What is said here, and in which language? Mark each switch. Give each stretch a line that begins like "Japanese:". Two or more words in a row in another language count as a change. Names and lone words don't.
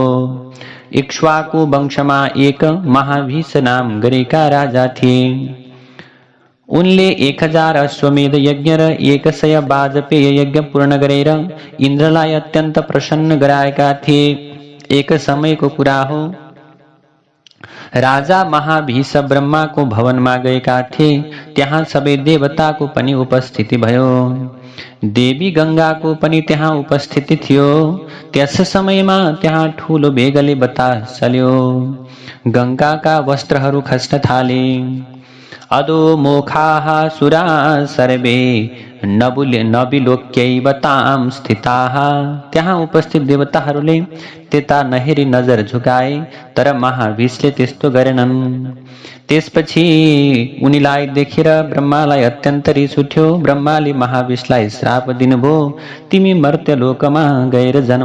Nepali: इक्ष्वाकु वंशमा एक महाभीष नाम गरेका राजा थिए। उनले 1000 अश्वमेध यज्ञ र 100 वाजपेय यज्ञ पूर्ण गरेर इन्द्रलाई अत्यन्त प्रसन्न गराएका थिए। एक समयको कुरा हो। राजा महाभीष ब्रह्मा
Hindi: को भवन में
Nepali: गएका थिए। त्यहाँ सबै देवताको पनि उपस्थिति भयो। देवी गंगाको पनि त्यहाँ उपस्थिति थियो। त्यस समयमा त्यहाँ ठूलो वेगले बतास चल्यो। गंगाका वस्त्रहरू खस्न थाले।
Sanskrit: अधोमुखाः सुराः सर्वे नबिलोक्यैव तां स्थिताः।
Nepali: त्यहाँ उपस्थित देवताहरूले त्यता नहेरी नजर झुकाए, तर महाभीषले त्यस्तो गरेनन्। त्यसपछि उनीलाई देखेर ब्रह्मालाई अत्यन्त रिस उठ्यो। ब्रह्माले महाभीषलाई श्राप दिनुभयो, तिमी मर्त्यलोकमा गएर जन्म।